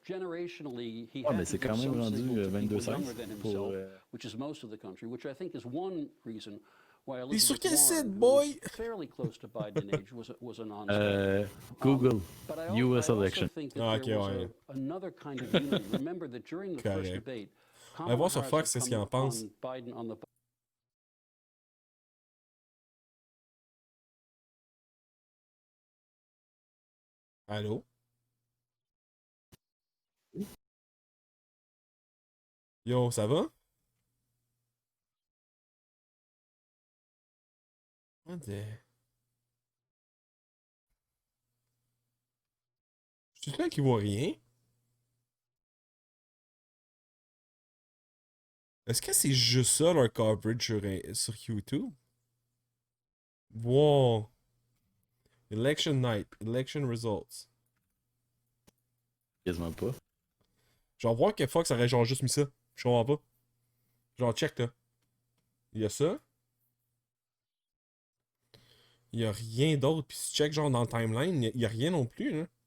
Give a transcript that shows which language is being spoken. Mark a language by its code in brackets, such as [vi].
[en] Generationally, he has become so younger than himself, which is most of the country, which I think is one reason [fr] T'es sur quel site, boy? [en] Fairly close to Biden in age was a non-starter. Google, U.S. election. [fr] Ok, ouais. [en] Another kind of unity. Remember that during the first debate, [fr] On va voir sur Fox qu'est-ce qu'il en pense. Allô? Yo, ça va? [en] What the... [fr] Je suis là qui voit rien. Est-ce que c'est juste ça leur coverage sur YouTube? [en] Wow. Election night, election results. [fr] Quasiment pas. Genre voir que Fox aurait genre juste mis ça. Je comprends pas. Genre check là. Il y a ça. Il y a rien d'autre. Puis si tu check genre dans le timeline, il y a rien non plus là.